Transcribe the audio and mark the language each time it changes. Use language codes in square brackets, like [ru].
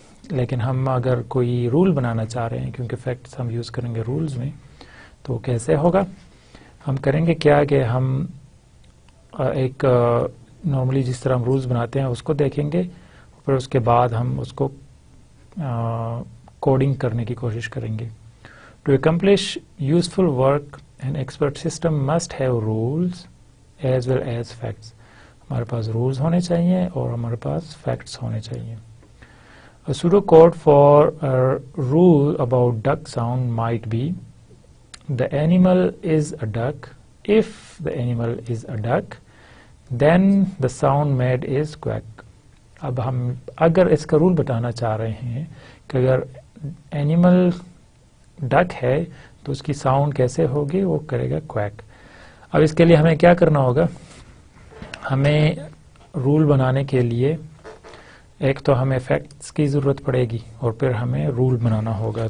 [ur] لیکن ہم اگر کوئی رول بنانا چاہ رہے ہیں، کیونکہ فیکٹس ہم یوز کریں گے رولز میں، تو کیسے ہوگا، ہم کریں گے کیا کہ ہم ایک نارملی جس طرح ہم رولز بناتے ہیں اس کو دیکھیں گے، پھر اس کے بعد ہم اس کو کوڈنگ کرنے کی کوشش کریں گے. [en] To accomplish useful work an expert system must have rules as well as facts. [ur] ہمارے پاس رولز ہونے چاہیے اور ہمارے پاس فیکٹس ہونے چاہیے. [en] A pseudocode for a rule about duck sound might be: the animal is a duck. If the animal is a duck, then the sound made is quack. [ur] اب ہم اگر اس کا رول بتانا چاہ رہے ہیں کہ اگر اینیمل ڈک ہے تو اس کی ساؤنڈ کیسے ہوگی، وہ کرے گا کویک. اب اس کے لیے ہمیں کیا کرنا ہوگا، ہمیں رول بنانے کے لیے ایک تو ہمیں فیکٹس کی ضرورت پڑے گی اور پھر ہمیں رول بنانا ہوگا.